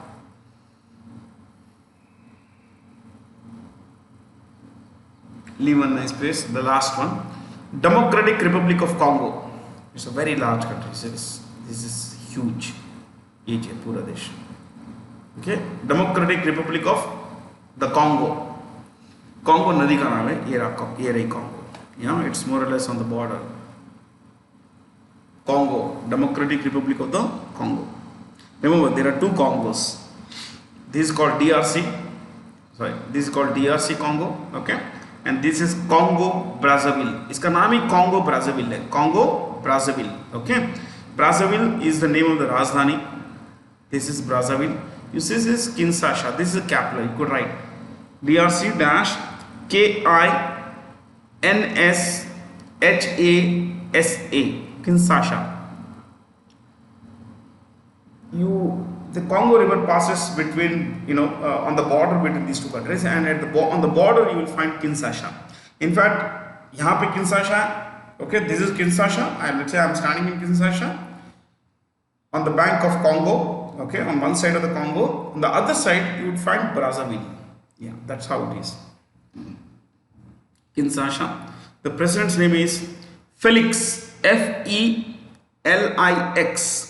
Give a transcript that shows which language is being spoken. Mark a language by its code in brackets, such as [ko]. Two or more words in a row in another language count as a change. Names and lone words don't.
[en] Leave one nice place. The last one, Democratic Republic of Congo. It's a very large country. This is huge area, [hi] पूरा देश. [en] Okay, Democratic Republic of the Congo. [hi] Congo nadi ka naam hai, ye rahi Congo. [en] You know, it's more or less on the border. Congo, Democratic Republic of the Congo. Remember, there are 2 Congos. This is called DRC. Sorry, this is called DRC Congo. Okay, and this is Congo Brazzaville. [hi] Iska naam hi Congo Brazzaville hai. [en] Congo Brazzaville. Okay, Brazzaville is the name of the Rajdhani. This is Brazzaville. You see, this is Kinshasa. This is the capital. You could write DRC dash K-I-N-S-H-A-S-A, Kinshasa. The Congo River passes between, on the border between these 2 countries, and on the border you will find Kinshasa. In fact, [hi] यहाँ पे Kinshasa. [en] Okay, this is Kinshasa, and let's say I'm standing in Kinshasa on the bank of Congo. Okay, on one side of the Congo, on the other side you would find Brazzaville. Yeah, that's how it is. Kinshasa. The president's name is Felix, F-E-L-I-X.